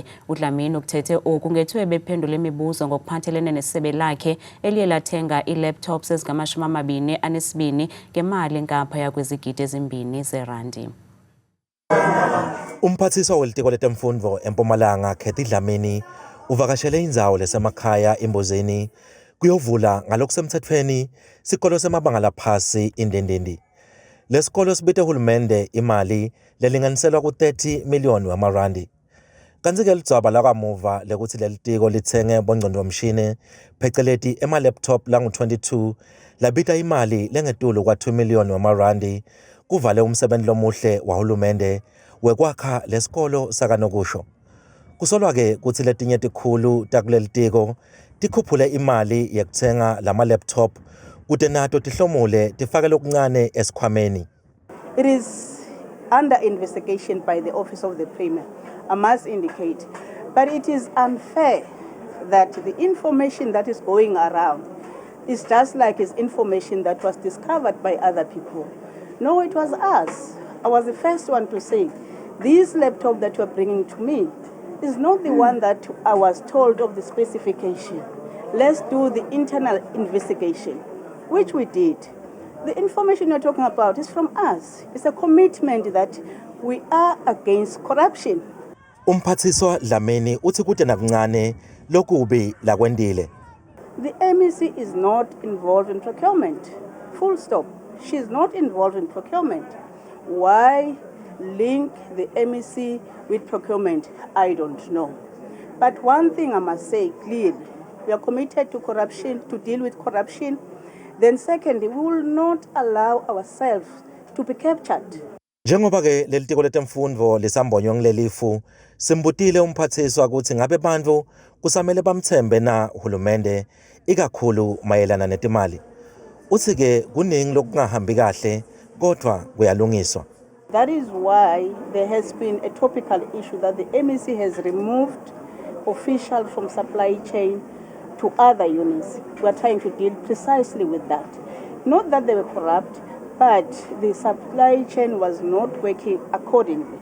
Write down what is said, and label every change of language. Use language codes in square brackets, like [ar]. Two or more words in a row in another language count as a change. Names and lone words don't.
[xh] uDlamini ukuthethe oku ngethuba bephendula imibuzo ngokuphathelene nesebe lakhe eliye lathenga ii-laptops ezingama-22 ngemali ngaphaya kwezigidi ezimbini zerandi. [ss] Umphathiswa welitiko letemfundo eMpumalanga Kathy Dlamini uvakashele indzawo lesemakhaya Imbozeni kuyovula ngalokusemthethweni sikolo semabanga laphasi iNdendindi. Lesikolo sibite uhulumende imali lelinganiselwa ku-30 million wamarandi. Kanti-ke lidzaba lakamuva lekuthi lelitiko lithenge bongcondvomshini pheceleti ema-laptop langu-22 labita imali lengetulu kwa-2 million wamarandi kuvale umsebenzi lomuhle wahulumende wekwakha lesikolo sakanokusho. Kusolwa-ke kuthi letinye tikhulu takulelitiko tikhuphule imali yekuthenga lama-laptop kute nato tihlomule tifake lokuncane esikhwameni. [en] It is under investigation by the Office of the Premier, I must indicate. But it is unfair that the information that is going around is just like it's information that was discovered by other people. No, it was us. I was the first one to say, this laptop that you are bringing to me is not the one that I was told of the specification. Let's do the internal investigation, which we did. The information you're talking about is from us. It's a commitment that we are against corruption. [ss] Umphathiswa Dlamini uthi kude nakuncane lokubi lakwendile. [en] The MEC is not involved in procurement. Full stop. She is not involved in procurement. Why link the MEC with procurement? I don't know. But one thing I must say clearly, we are committed to corruption, to deal with corruption. Then secondly, we will not allow ourselves to be captured. [ss] Njengoba-ke lelitiko letemfundo lisambonywa ngilelifu, simbutile umphathiswa ukuthi ngabe bantfu kusamele bamthembe na uhulumende ikakhulu mayelana netimali. Uthi-ke kuningi lokungahambi kahle kodwa kuyalungiswa. [en] That is why there has been a topical issue that the MEC has removed officials from supply chain to other units. We are trying to deal precisely with that. Not that they were corrupt, but the supply chain was not working accordingly.